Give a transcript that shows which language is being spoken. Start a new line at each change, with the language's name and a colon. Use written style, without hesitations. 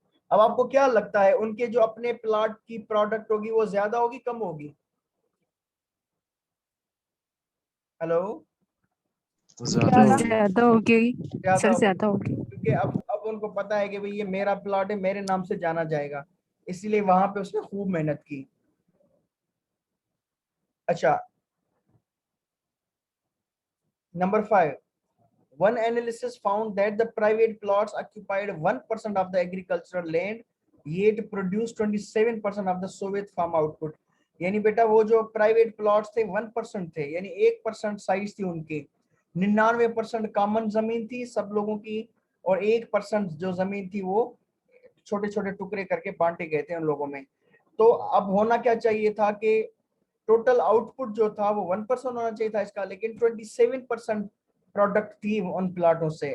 Hindi: अब आपको क्या लगता है उनके जो अपने प्लॉट की प्रोडक्ट होगी वो ज्यादा होगी कम होगी? हेलो। ज्यादा ज्यादा होगी ज्यादा सर, होगी, ज्यादा होगी। क्योंकि अब उनको पता है कि भाई ये मेरा प्लॉट है, मेरे नाम से जाना जाएगा, इसीलिए वहां पे उसने खूब मेहनत की।
English: अच्छा, number five, one analysis found that the private plots occupied 1% of the agricultural land, yet produced 27% of the Soviet farm output।
Hindi: यानी बेटा वो जो प्राइवेट प्लॉट्स थे 1% थे, यानी 1% साइज थी उनकी, 99% कॉमन जमीन थी सब लोगों की, और 1% जो जमीन थी वो छोटे छोटे टुकड़े करके बांटे गए थे उन लोगों में। तो अब होना क्या चाहिए था कि टोटल आउटपुट जो था वो 1% होना चाहिए था इसका, लेकिन 27% प्रोडक्ट थी उन प्लाटों से।